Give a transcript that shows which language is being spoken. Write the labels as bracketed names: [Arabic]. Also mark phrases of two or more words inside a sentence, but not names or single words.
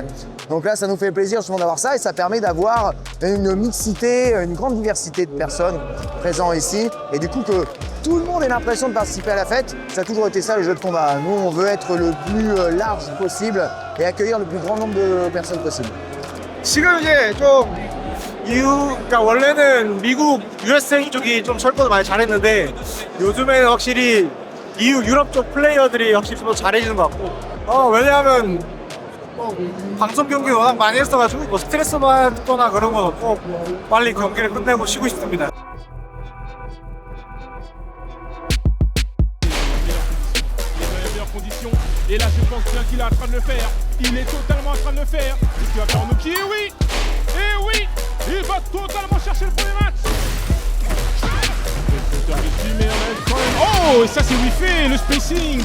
[French] Donc là, ça nous fait plaisir justement d'avoir ça et ça permet d'avoir une mixité, une grande diversité de personnes présentes ici. Et du coup, que tout le monde ait l'impression de participer à la fête, ça a toujours été ça le jeu de combat. Nous, on veut être le plus large possible et accueillir le plus grand nombre de personnes possible. [Korean] 지금 이제 좀 그러니까 원래는 미국, USA 쪽이 좀 철권을 많이 잘했는데 요즘에는 확실히 유럽 쪽 플레이어들이 확실히 좀 잘해지는 것 같고 왜냐하면 방송 경기 워낙 많이 했어가지고 뭐 스트레스 받거나 그런 건 없고 빨리 경기를 끝내고 쉬고 싶습니다. [French] Et là, je pense bien qu'il est en train de le faire. Il est totalement en train de le faire. Et tu vas faire Noki, et oui! Et oui! Il va totalement chercher le premier match. Oh, et ça c'est Wi-Fi, le spacing!